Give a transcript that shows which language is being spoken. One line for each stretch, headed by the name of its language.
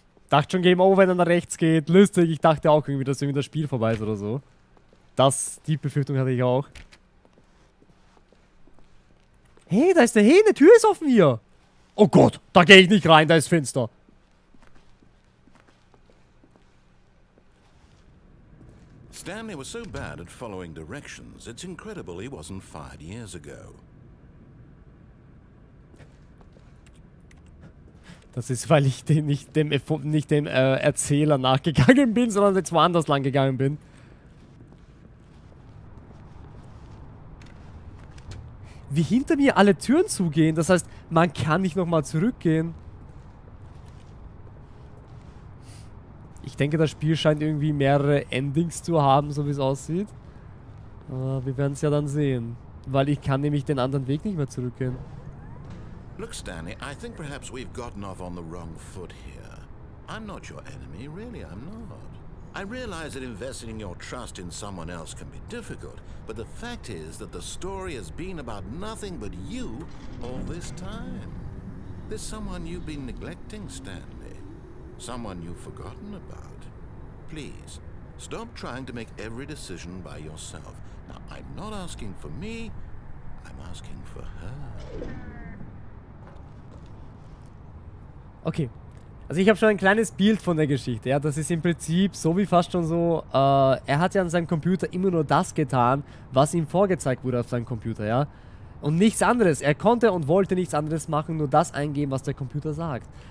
German: Dachte schon Game Over, wenn er nach rechts geht. Lustig, ich dachte auch irgendwie, dass irgendwie das Spiel vorbei ist oder so. Die Befürchtung hatte ich auch. Hey, da ist der Hähne, Tür ist offen hier. Oh Gott, da gehe ich nicht rein, da ist finster.
English: Stanley was so bad at following directions, it's incredible he wasn't fired years ago.
German: Das ist, weil ich nicht dem Erzähler nachgegangen bin, sondern jetzt woanders lang gegangen bin. Wie hinter mir alle Türen zugehen, das heißt, man kann nicht nochmal zurückgehen. Ich denke, das Spiel scheint irgendwie mehrere Endings zu haben, so wie es aussieht. Aber wir werden es ja dann sehen. Weil ich kann nämlich den anderen Weg nicht mehr zurückgehen.
English: Look, Stanley, I think perhaps we've gotten off on the wrong foot here. I'm not your enemy, really, I'm not. I realize that investing your trust in someone else can be difficult, but the fact is that the story has been about nothing but you all this time. There's someone you've been neglecting, Stanley. Someone you've forgotten about. Please, stop trying to make every decision by yourself. Now, I'm not asking for me, I'm asking for her. Okay.
German: Also ich habe schon ein kleines Bild von der Geschichte, ja, das ist im Prinzip so wie fast schon so, er hat ja an seinem Computer immer nur das getan, was ihm vorgezeigt wurde auf seinem Computer, ja. Und nichts anderes, er konnte und wollte nichts anderes machen, nur das eingeben, was der Computer sagt.